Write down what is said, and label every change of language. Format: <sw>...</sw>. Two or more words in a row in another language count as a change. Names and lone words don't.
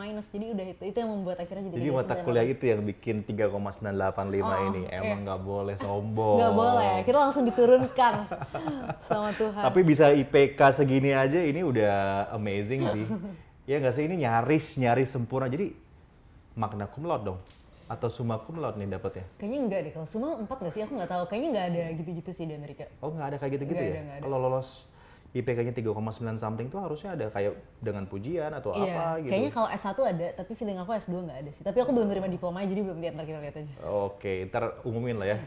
<id>Jadi udah itu yang membuat akhirnya jadi mata kuliah itu yang bikin 3,985 ini. Emang nggak boleh sombong. Nggak boleh, kita langsung diturunkan sama Tuhan. Tapi bisa IPK segini aja ini udah amazing sih. Ya nggak sih, ini nyaris sempurna. Jadi</id> <la>magna cum laude</la> <id>dong? Atau</id> <la>summa cum laude</la> <id>nih dapatnya? Kayaknya enggak deh, kalau summa 4 nggak sih? Aku nggak tahu, kayaknya nggak ada gitu-gitu sih di Amerika. Oh nggak ada kayak gitu-gitu ya? Kalau lolos IPK-nya 3,9 something tuh harusnya ada kayak dengan pujian atau apa gitu? Kayaknya kalau S1 ada, tapi feeling aku S2 nggak ada sih. Tapi aku belum terima diplomanya, jadi belum lihat, ntar kita lihat aja. Oke, ntar umumin lah ya.</id>